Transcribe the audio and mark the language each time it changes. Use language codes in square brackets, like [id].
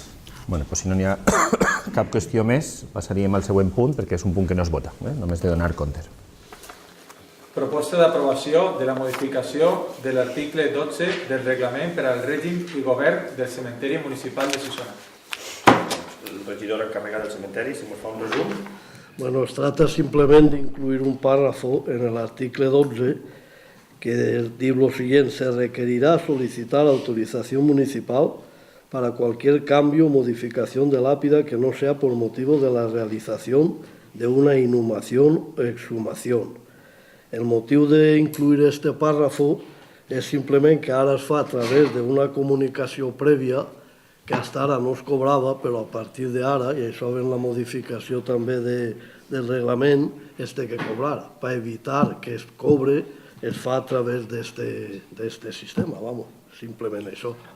[ca] Bé, doncs si no n'hi ha cap qüestió més, passaríem al següent punt, perquè és un punt que no es vota, només de donar compte. Proposta d'aprovació de la modificació de l'article 12 del reglament per al règim i govern del cementeri municipal de Xixona. El regidor encarregat del cementeri, si ens fa un resum. [es] Bueno, es trata simplemente de incluir un párrafo en el artículo 12 que dice lo siguiente: se requerirá solicitar autorización municipal para cualquier cambio o modificación de lápida que no sea por motivo de la realización de una inhumación o exhumación. [ca] El motiu d'incluir este pàrrafo és simplement que ara es fa a través d'una comunicació prèvia que fins ara no es cobrava, però a partir d'ara, i això ve en la modificació també del reglament, es té que cobrar. Per evitar que es cobre, es fa a través d'este sistema, vamos, simplement això.